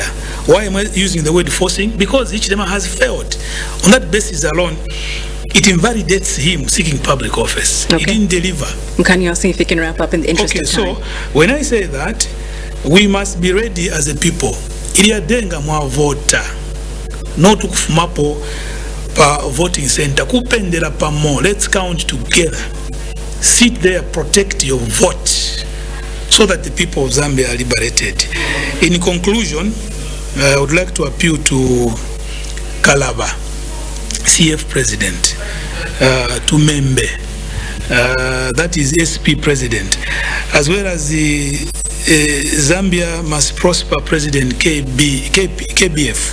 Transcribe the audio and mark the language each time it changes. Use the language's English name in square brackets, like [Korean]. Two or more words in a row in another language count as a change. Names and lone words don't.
[English] Why am I using the word forcing? Because Ichilema has failed. On that basis alone, it invalidates him seeking public office. Okay. He didn't deliver. Can you ask if you can wrap up in the interest of time? So when I say that, we must be ready as a people. [Bemba] Iliadenga mwa vota. Not kufumapo pa [English] voting center. [Bemba] Kupendela pa mo. [English] Let's count together. Sit there, protect your vote, so that the people of Zambia are liberated. In conclusion, I would like to appeal to Kalaba, CF President, to Membe, that is SP President, as well as the Zambia Must Prosper President KBF.